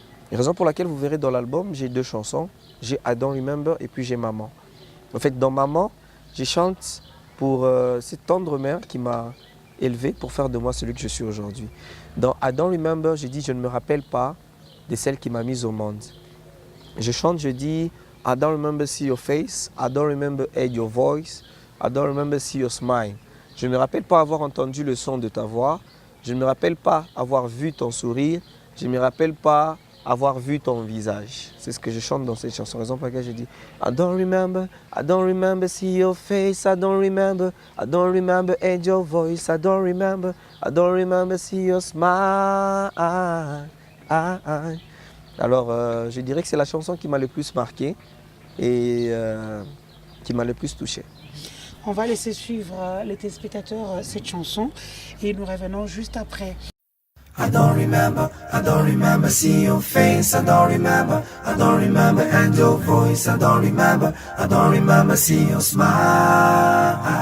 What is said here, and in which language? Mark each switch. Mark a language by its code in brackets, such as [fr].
[fr] Et raison pour laquelle vous verrez dans l'album, j'ai deux chansons. J'ai I Don't Remember et puis j'ai Maman. En fait, dans Maman, je chante pour cette tendre mère qui m'a élevé pour faire de moi celui que je suis aujourd'hui. Dans I Don't Remember, je dis je ne me rappelle pas de celle qui m'a mise au monde. Je chante, je dis [en] I don't remember see your face, I don't remember hear your voice, I don't remember see your smile. [fr] Je ne me rappelle pas avoir entendu le son de ta voix, je ne me rappelle pas avoir vu ton sourire, je ne me rappelle pas avoir vu ton visage. C'est ce que je chante dans cette chanson. Raison pour laquelle je dis [en] I don't remember see your face, I don't remember hear your voice, I don't remember see your smile. [fr] Alors, je dirais que c'est la chanson qui m'a le plus marqué et qui m'a le plus touché. On va laisser suivre les téléspectateurs cette chanson et nous revenons juste après. [en] I don't remember see your face, I don't remember and your voice, I don't remember see your smile.